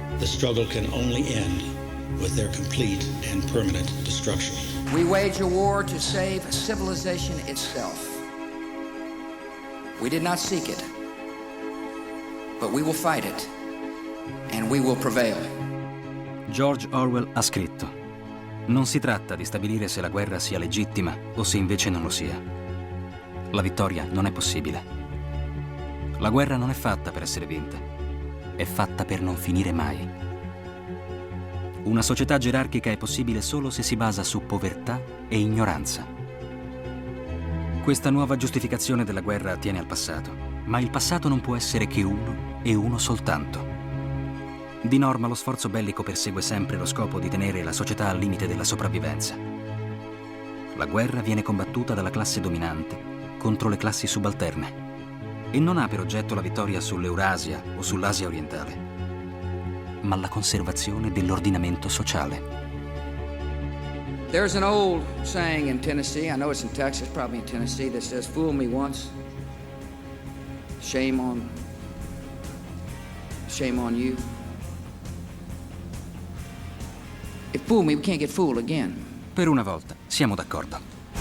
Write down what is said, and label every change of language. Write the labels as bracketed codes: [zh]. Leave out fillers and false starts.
[en] The struggle can only end with their complete and permanent destruction. We wage a war to save civilization itself. We did not seek it, but we will fight it, and we will prevail. [it] George Orwell ha scritto: non si tratta di stabilire se la guerra sia legittima o se invece non lo sia. La vittoria non è possibile. La guerra non è fatta per essere vinta, è fatta per non finire mai. Una società gerarchica è possibile solo se si basa su povertà e ignoranza. Questa nuova giustificazione della guerra attiene al passato, ma il passato non può essere che uno e uno soltanto. Di norma lo sforzo bellico persegue sempre lo scopo di tenere la società al limite della sopravvivenza. La guerra viene combattuta dalla classe dominante contro le classi subalterne e non ha per oggetto la vittoria sull'Eurasia o sull'Asia orientale, ma la conservazione dell'ordinamento sociale. [en] There's an old saying in Tennessee, I know it's in Texas, probably in Tennessee, that says, "Fool me once, shame on you. If fool me, we can't get fooled again." [it] Per una volta siamo d'accordo.